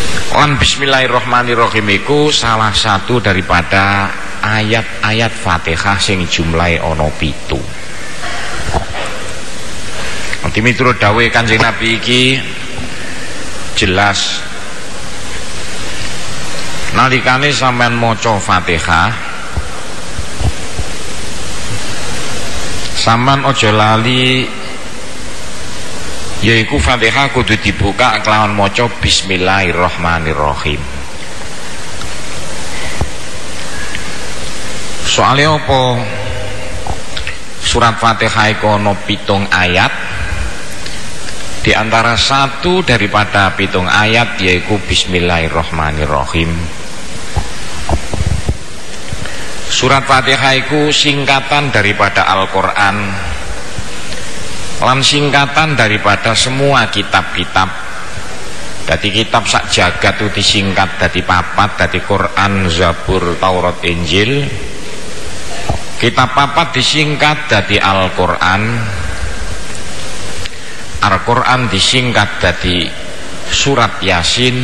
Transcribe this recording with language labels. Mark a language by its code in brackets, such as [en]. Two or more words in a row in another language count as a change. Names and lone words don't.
[jv] Lan bismillahirrahmanirrahim iku [id] salah satu daripada ayat-ayat [jv] Fatihah sing jumlahe ana 7. Nanti miturut dawuh Kanjeng Nabi iki jelas nalikane sampean maca Fatihah sampean aja lali yaiku Fatihah kudu dibuka kelawan maca bismillahirrahmanirrahim. Soalnya apa? Surat Fatihah iku ana 7 ayat. [id] Di antara satu daripada 7 ayat yaitu bismillahirrahmanirrahim. Surat Fatihah iku singkatan daripada Al-Qur'an lan singkatan daripada semua kitab-kitab. [jv] Dadi kitab sak jagat itu disingkat dadi 4, dadi Quran, Zabur, Taurat, Injil. Kitab 4 disingkat dadi Al-Qur'an. Al-Qur'an disingkat dadi surat Yasin.